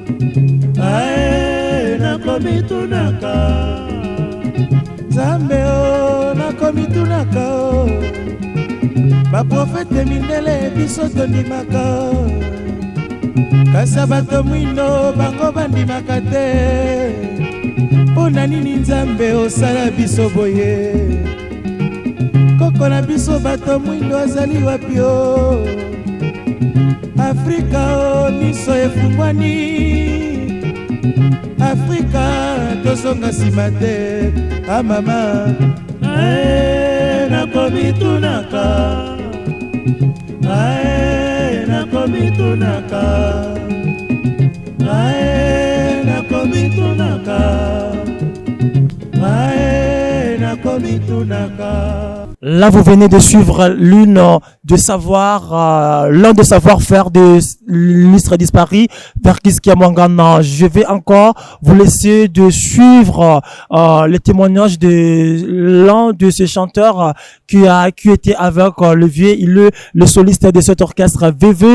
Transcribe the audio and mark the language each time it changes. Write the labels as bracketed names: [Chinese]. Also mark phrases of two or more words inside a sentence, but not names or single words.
[Lingala] ae nakomitunaka Nzambe o nakomitunaka o baprofete mindele biso tondimaka kasa bato mwindo bango bandimaka te mpo na nini Nzambe osala biso boye koko na biso bato mwindo azali wapi o Afrika o miso efungwani Afrika tozonga nsima te amama ae nakomitunaka ae nakomitunaka ae nakomitunaka ae nakomitunaka. [French] Là, vous venez de suivre l'un de savoir-faire de l'illustre disparu, Verkis Kiamwangana. Je vais encore vous laisser de suivre les témoignages de l'un de ces chanteurs qui était avec le vieux, le soliste de cet orchestre VV.